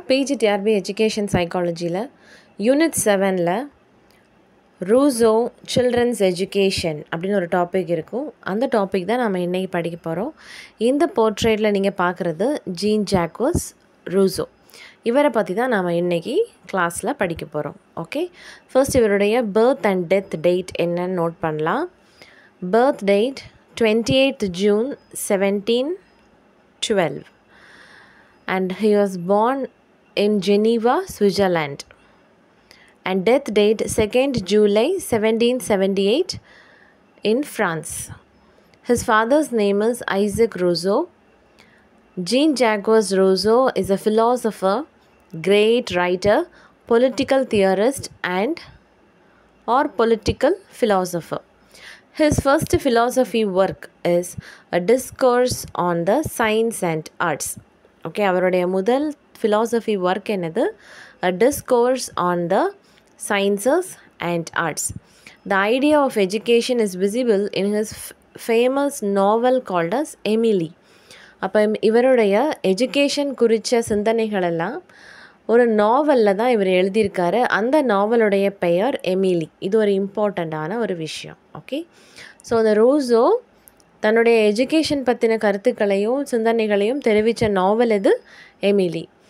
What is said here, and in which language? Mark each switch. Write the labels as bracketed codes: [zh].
[ta] PGTRB education சைக்காலஜியில் unit 7ல் Rousseau children's education அப்படின்னு ஒரு topic இருக்கும். அந்த டாபிக் தான் நம்ம இன்றைக்கி படிக்க போகிறோம். இந்த போர்ட்ரேட்டில் நீங்கள் பார்க்குறது ஜீன் ஜாக்வஸ் ரூசோ. இவரை பற்றி தான் நாம் இன்றைக்கி கிளாஸில் படிக்க போகிறோம். ஓகே, ஃபர்ஸ்ட் இவருடைய [en] birth and death date [ta] என்னன்னு நோட் பண்ணலாம். [en] Birth date 28th June 1712 and he was born in Geneva, Switzerland. And death date 2nd July 1778 in France. His father's name is Isaac Rousseau. Jean-Jacques Rousseau is a philosopher, great writer, political theorist or political philosopher. His first philosophy work is a discourse on the science and arts. [ta] Okay, அவருடைய முதல் [en] philosophy work [ta] என்னது? [en] A discourse on the sciences and arts. The idea of education is visible in his famous novel called as Emily. [ta] அப்போ இவருடைய education குறித்த சிந்தனைகளெல்லாம் ஒரு நாவலில் தான் இவர் எழுதியிருக்காரு. அந்த நாவலுடைய பெயர் எமிலி. இது ஒரு இம்பார்ட்டண்ட்டான ஒரு விஷயம். ஓகே, ஸோ அந்த ரூசோ தன்னுடைய எஜுகேஷன் பற்றின கருத்துக்களையும் சிந்தனைகளையும் தெரிவித்த நாவல் இது எமிலி.